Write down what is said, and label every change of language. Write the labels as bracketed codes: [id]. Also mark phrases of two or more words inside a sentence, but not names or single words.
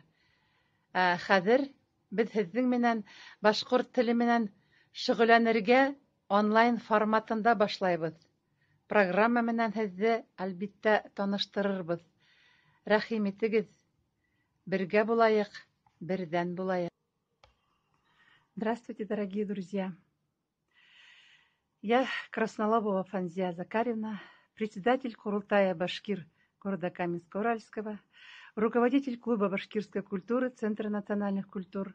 [ba] Хәзер без һезнең менән башкорт теле менән шөгыльләнергә онлайн форматында башлайбыз. Программа менән һезне әлбиттә таныштырырбыз. Рәхим итегез. Бергә булайык, бердән булайык. [ru] Здравствуйте, дорогие друзья. Я Краснолобова Фәнзия Закаревна, председатель Курултая Башкир города Каменска-Уральского, руководитель клуба башкирской культуры Центра национальных культур.